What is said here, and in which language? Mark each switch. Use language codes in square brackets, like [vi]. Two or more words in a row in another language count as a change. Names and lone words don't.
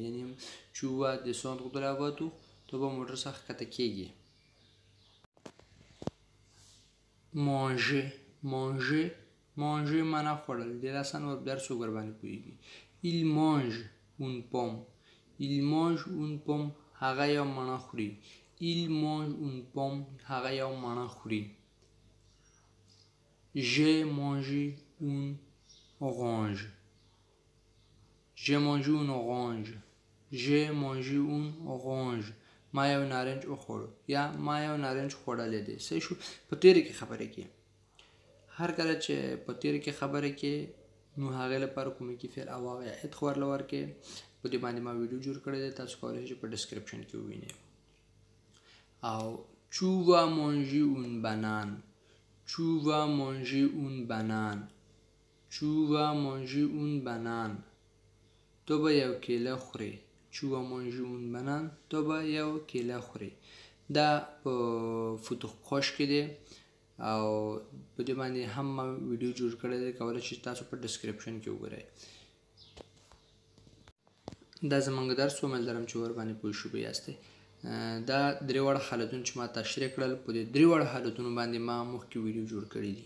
[fr] یعنې Tu vas descendre de la voiture. [ps] ته به موټر څخه ښکته کېږي. [fr] manger manger manger [ps] معنا خوړل. ډېر اسان درس ورباندې پوهېږي. [fr] Il mange une pomme. Il mange une pomme. [ps] هغه یو مڼه خوري. [fr] Il mange une pomme. [ps] هغه یو مڼه خوري. [fr] J'ai mangé une orange. J'ai mangé une orange. J'ai mangé une orange. [ps] ما یو نارنج وخوړو یا ما یو نارنج خوړلی دی. صحیح شو؟ په تیره کې خبره کې. هر کله چې په تیره کې خبره کې نو هغې لپاره کومیکي فعل او هغه عاید خو ورله ورکړې. په دې باندې ما ویډیو جوړ کړی دی. تاسو کولی شئ چې په ډسکرپشن کې ووینئ. [fr] او Tu vas manger une banane. Tu vas manger une banane. Tu vas manger une banane. [ps] ته به یو کیله خورې. [fr] Tu vas manger une banane. [ps] ته به یو کیله خورې. دا په فتوح خوش کې دی او په دې باندې هم ما ویډیو جوړ کړی دی. کولی شئ تاسو په ډسکرپشن کې وګورئ. دا زموږ درس و. امید لرم چې ورباندې پوه شوي یاستئ. دا درې واړه حالتونه چې ما تشریح کړل په دې درې واړه حالتونو باندې ما مخکې ویډیو جوړ کړی دي.